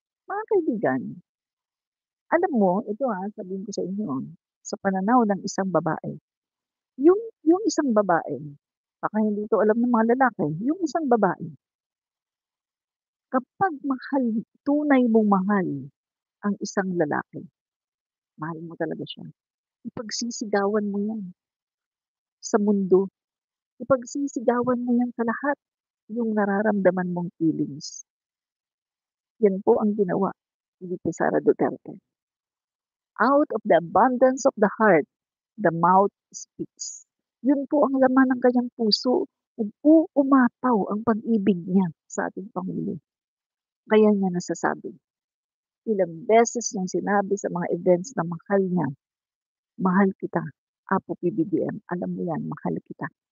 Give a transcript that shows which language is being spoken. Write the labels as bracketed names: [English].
[Filipino] Mga kaibigan, alam mo ito, sabihin ko sa inyo, sa pananaw ng isang babae, yung isang babae, baka hindi 'to alam ng mga lalaki, yung isang babae, kapag tunay mong mahal ang isang lalaki, mahal mo talaga siya, ipagsisigawan mo 'yan sa mundo, ipagsisigawan mo 'yan sa lahat, yung nararamdaman mong feelings. Yan po ang ginawa ni VP Sara Duterte. [English] Out of the abundance of the heart, the mouth speaks. [Filipino] Yun po ang laman ng kanyang puso. Nag-uumapaw ang pag-ibig niya sa ating Pangulo. Kaya niya nasasabi, ilang beses niyang sinabi sa mga events na mahal niya, "Mahal kita, Apo PBBM, alam mo yan, mahal kita."